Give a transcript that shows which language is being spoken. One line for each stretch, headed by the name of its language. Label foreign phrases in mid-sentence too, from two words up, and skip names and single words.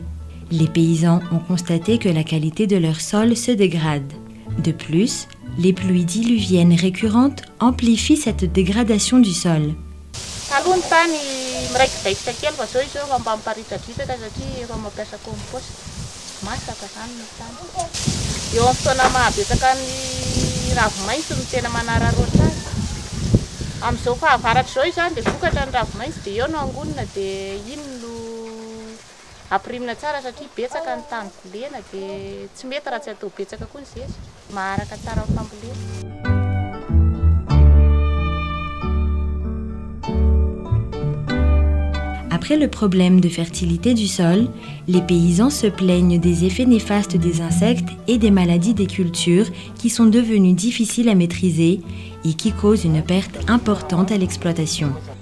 French: Les paysans ont constaté que la qualité de leur sol se dégrade. De plus, les pluies diluviennes récurrentes amplifient cette dégradation du sol.
Malagasy: Amin'izao fahavaratra izao izany dia vokatra ny ravi-maitso dia eo no angonina dia iny no ampirimina tsara satria betsaka ny tany bolena dia tsy mety raha tsy atao betsaka koa ny zeza. Maharaka tsara amin'ny fambolena.
French: Après le problème de fertilité du sol, les paysans se plaignent des effets néfastes des insectes et des maladies des cultures qui sont devenues difficiles à maîtriser et qui causent une perte importante à l'exploitation.